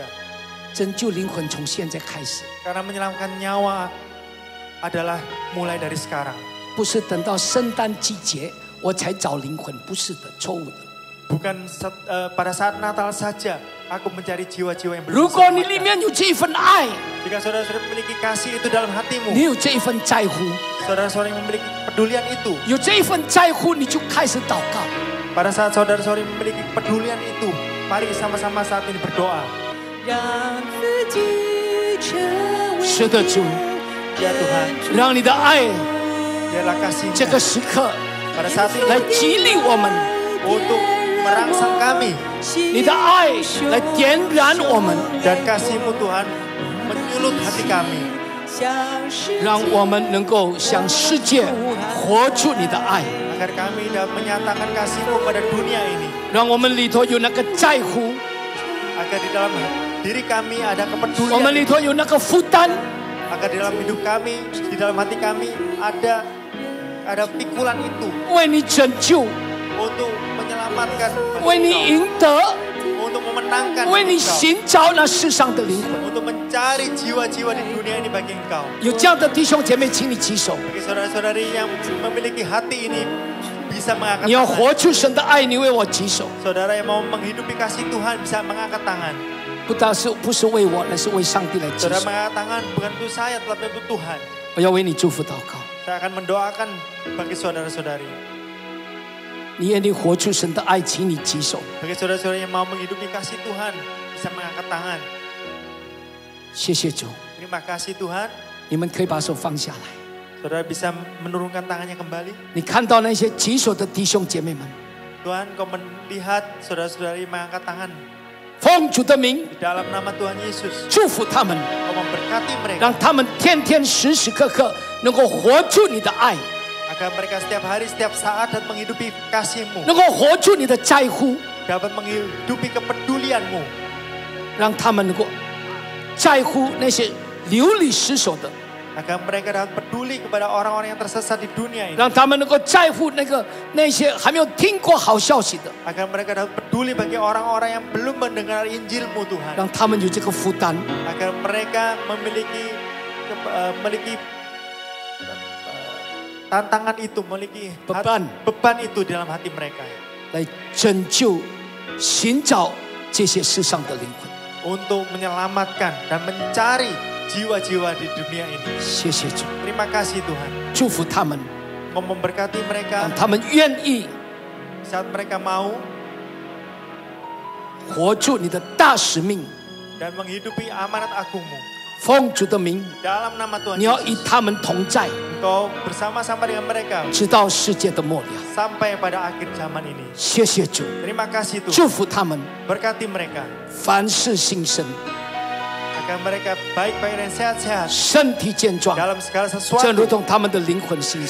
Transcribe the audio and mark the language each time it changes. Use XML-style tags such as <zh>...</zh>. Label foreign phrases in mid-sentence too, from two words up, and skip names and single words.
<zh>拯救灵魂从现在开始，</zh> <id>Karena menyelamatkan nyawa adalah mulai dari sekarang.</id> <zh>不是等到圣诞季节我才找灵魂，不是的，错误的。</zh> <id>Bukan pada saat Natal saja aku mencari jiwa-jiwa yang belum</id> <zh>如果你里</zh> <id>diselamatkan.</id> <zh>面有这一份爱，</zh> <id>Jika saudara-saudara memiliki kasih itu dalam hatimu,</id> <zh>你有这一份在乎，</zh> <id>saudara-saudara yang memiliki kepedulian itu,</id> <zh>有这一份在乎，你就开始祷告。</zh> <id>pada saat saudara-saudari memiliki kepedulian itu, mari sama-sama saat ini berdoa.</id> <zh>让自己成为是的，主，</zh> <id>Ya Tuhan,</id> <zh>让你的爱</zh> <id>biarlah kasih</id> <zh>这个时刻</zh> <id>pada saat</id> <zh>来</zh> <id>ini</id> <zh>激励我们，</zh> <id>untuk merangsang kami,</id> <zh>你的爱来点燃我们，</zh> <id>dan kasih-Mu Tuhan menyulut hati kami,</id> <zh>让我们能够向世界活出你的爱，</zh> <id>agar kami dapat menyatakan kasih-Mu pada dunia ini,</id> <zh>让我们里头有那个在乎，</zh> <id>agar di dalam diri kami ada</id> <zh>我们</zh> <id>kepedulian,</id> <zh>里头有那个负担，</zh> <id>agar di dalam hidup kami, di dalam hati kami ada pikulan itu</id> <zh>为你拯救，</zh> <id>untuk menyelamatkan,</id> <zh>为你赢得，</zh> <id>untuk memenangkan</id> <zh>为你</zh> <id>Engkau,</id> <zh>寻找那世上的灵魂。</zh> <id>untuk mencari jiwa-jiwa di dunia ini bagi Engkau.</id> <zh>有这样的弟兄姐妹，请你举手。</zh> <id>Bagi saudara-saudari yang memiliki hati ini bisa mengangkat</id> <zh>你要</zh> <id>tangan.</id> <zh>活出神的爱，你为我举手。</zh> <id>Saudara yang mau menghidupi kasih Tuhan bisa mengangkat tangan.</id> <zh>不是为我，那是为上帝来举</zh> <id>Saudara</id> <zh>手。</zh> <id>mengangkat tangan bukan untuk saya, tetapi untuk Tuhan.</id> <zh>我要为你祝福祷告。</zh> <id>Saya akan mendoakan bagi saudara-saudari.</id> <zh>你愿意活出神的爱，请你举手。</zh> <id>Bagi saudara-saudari yang mau menghidupi kasih Tuhan bisa mengangkat tangan.</id> <zh>谢谢主，</zh> <id>Terima kasih Tuhan.</id> <zh>你们可以把手放下来。</zh> <id>Saudara bisa menurunkan tangannya kembali.</id> <zh>你看到那些举手的弟兄姐妹们，</zh> <id>Tuhan, kau melihat saudara-saudari mengangkat tangan.</id> <zh>奉主的名</zh> <id>Di dalam nama Tuhan Yesus,</id> <zh>祝福他们，</zh> <id>kau memberkati mereka.</id> <zh>让他们天天时时刻刻能够活出你的爱，</zh> <id>Agar mereka setiap hari, setiap saat dan menghidupi kasih-Mu.</id> <zh>能够活出你的在乎，</zh> <id>Dapat menghidupi kepedulian-Mu.</id> <zh>让他们能够在乎那些流离失所的，</zh> <id>Agar mereka dapat peduli kepada orang-orang yang tersesat di dunia ini.</id> <zh>让他们能够在乎那些还没有听过好消息的，</zh> <id>Agar mereka dapat peduli bagi orang-orang yang belum mendengar Injil-Mu Tuhan.</id> <zh>让他们有这个负担，</zh> <id>Agar mereka memiliki tantangan itu, memiliki beban itu di dalam hati mereka.</id> <zh>来拯救、寻找这些世上的灵魂。</zh> <id>Untuk menyelamatkan dan mencari jiwa-jiwa di dunia ini.</id> <zh>谢谢主，</zh> <id>Terima kasih Tuhan.</id> <zh>祝福他们，</zh> <id>Kau memberkati</id> <zh>让</zh> <id>mereka</id> <zh>他们愿意</zh> <id>saat mereka mau</id> <zh>活出你的大使命。</zh> <id>dan menghidupi amanat agung-Mu.</id> <zh>奉主的名，</zh> <id>Dalam nama Tuhan</id> <zh>你要与</zh> <id>Yesus,</id> <zh>他们同在，</zh> <id>Engkau bersama-sama dengan mereka</id> <zh>直到世界的末了。</zh> <id>sampai pada akhir zaman ini.</id> <zh>谢谢主，</zh> <id>Terima kasih Tuhan.</id> <zh>祝福他们，</zh> <id>Berkati mereka</id> <zh>凡事兴盛，</zh> <id>agar mereka baik-baik dan sehat-sehat</id> <zh>身体健壮，</zh> <id>dalam segala</id> <zh>正</zh> <id>sesuatu.</id> <zh>如同他们的灵魂兴盛。</zh>